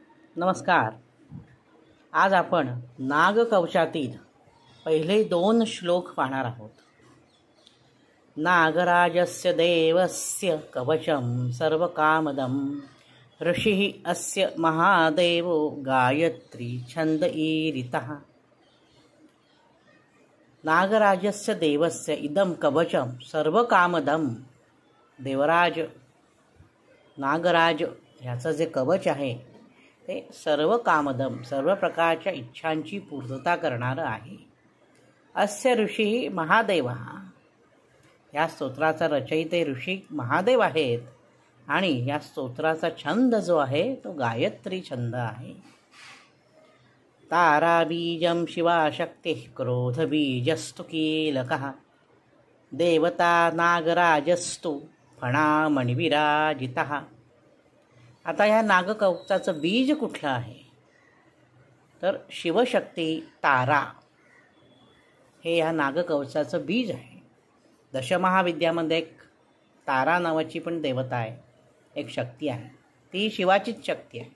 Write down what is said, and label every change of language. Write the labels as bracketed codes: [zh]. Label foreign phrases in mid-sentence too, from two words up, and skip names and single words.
[mr] नमस्कार. आज आपण नागकवचातील पहिले 2 श्लोक पाहणार आहोत. [sa] नागराजस्य देवस्य कवचं सर्वकामदं ऋषिः अस्य महादेवो गायत्री छंद ईरितः. नागराजस्य देवस्य इदं कवचं सर्वकामदं. [mr] देवराज नागराज याचं जे कवच आहे ते [sa] सर्व कामदम, [mr] सर्व प्रकारच्या इच्छांची पूर्तता करणारं आहे. [sa] अस्य ऋषी महादेव. [mr] या स्तोत्राचा रचयिते ऋषी महादेव आहेत आणि या स्तोत्राचा छंद जो आहे तो गायत्री छंद आहे. [sa] ताराबीजं शिवाशक्तिः क्रोधबीजस्तु कीलकः देवता नागराजस्तु फणामणिविराजितः. [mr] आता या नागकवचाचं बीज कुठलं आहे तर शिवशक्ती तारा हे या नागकवचाचं बीज आहे. दशमहाविद्यामध्ये एक तारा नावाची पण देवता आहे, एक शक्ती आहे, ती शिवाचीच शक्ती आहे.